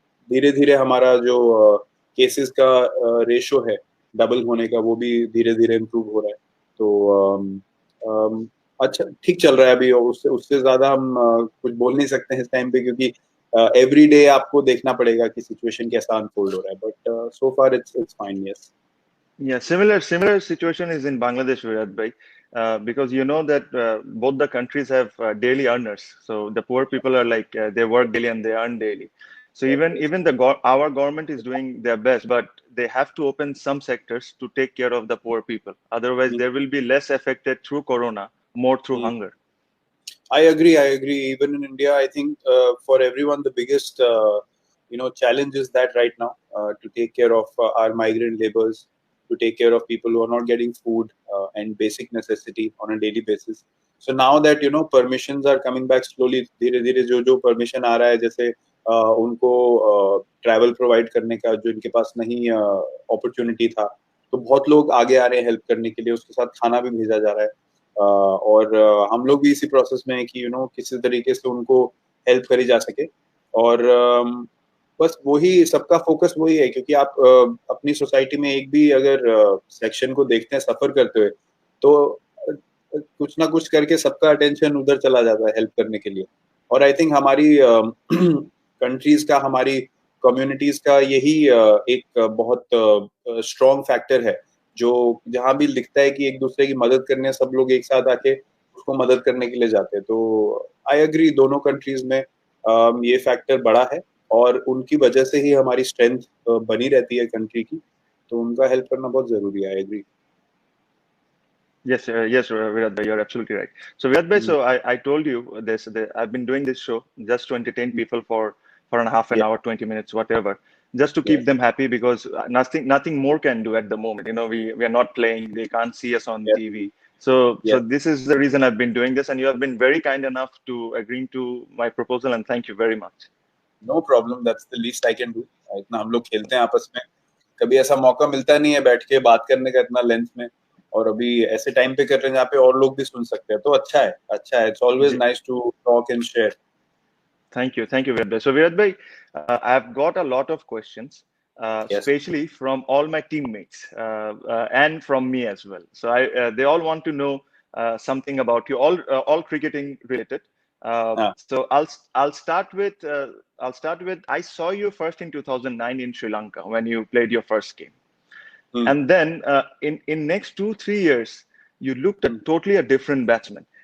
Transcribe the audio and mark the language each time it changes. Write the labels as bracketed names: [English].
[Hindi] धीरे धीरे हमारा जो केसेस का रेशो है डबल होने का वो भी धीरे धीरे इम्प्रूव हो रहा है तो अच्छा ठीक चल रहा है अभी और उससे उससे ज़्यादा हम कुछ बोल नहीं सकते हैं इस टाइम पे क्योंकि एवरी डे आपको देखना पड़ेगा कि सिचुएशन कैसा अनफोल्ड हो रहा है [English] But so far it's fine yes Yeah, similar situation is in Bangladesh, Virat bhai, because you know that both the countries have daily earners. So the poor people are like they work daily and they earn daily. So even our government is doing their best, but they have to open some sectors to take care of the poor people. Otherwise, there will be less affected through corona, more through hunger. I agree. I agree. Even in India, I think for everyone, the biggest challenge is that right now to take care of our migrant laborers, to take care of people who are not getting food and basic necessity on a daily basis. So now that permissions are coming back slowly, [Hindi] धीरे धीरे जो permission आ रहा है जैसे उनको travel provide करने का जो इनके पास नहीं opportunity था, तो बहुत लोग आगे आ रहे हैं help करने के लिए उसके साथ खाना भी भेजा जा रहा है और हम लोग भी इसी प्रोसेस में है कि किसी तरीके से उनको हेल्प करी जा सके और बस वही सबका फोकस वही है क्योंकि आप अपनी सोसाइटी में एक भी अगर सेक्शन को देखते हैं सफर करते हुए तो कुछ ना कुछ करके सबका अटेंशन उधर चला जाता है हेल्प करने के लिए और आई थिंक हमारी कंट्रीज का हमारी कम्युनिटीज का यही एक बहुत स्ट्रॉन्ग फैक्टर है जो जहाँ भी लिखता है कि एक दूसरे की मदद करने सब लोग एक साथ आके उसको मदद करने के लिए जाते हैं तो आई एग्री दोनों कंट्रीज में ये फैक्टर बड़ा है और उनकी वजह से ही हमारी स्ट्रेंथ बनी रहती है कंट्री की तो उनका हेल्प करना बहुत जरूरी है I agree [English] Yes, Virat bhai, you're absolutely right. So Virat bhai, so I told you this. I've been doing this show just to entertain people for a half an yeah hour, 20 minutes, whatever, just to yeah keep them happy because nothing more can do at the moment. You know, we are not playing. They can't see us on yeah TV. So yeah this is the reason I've been doing this, and you have been very kind enough to agreeing to my proposal, and thank you very much. No problem that's the least I can do [Hindi] इतना हम लोग खेलते हैं आपस में कभी ऐसा मौका मिलता नहीं है बैठ के बात करने का इतना लेंथ में और अभी ऐसे टाइम पे कर रहे हैं जहाँ पे और लोग भी सुन सकते हैं तो अच्छा है [English] It's always nice to talk and share Thank you, Virat bhai. So, Virat bhai, I've got a lot of questions, yes especially from all my teammates and from me as well. So, they all want to know something about you, all cricketing related. [Hindi] हाँ. [English] So I'll start with I saw you first in 2009 in Sri Lanka when you played your first game, and then in next 2-3 years you looked at totally a different batsman.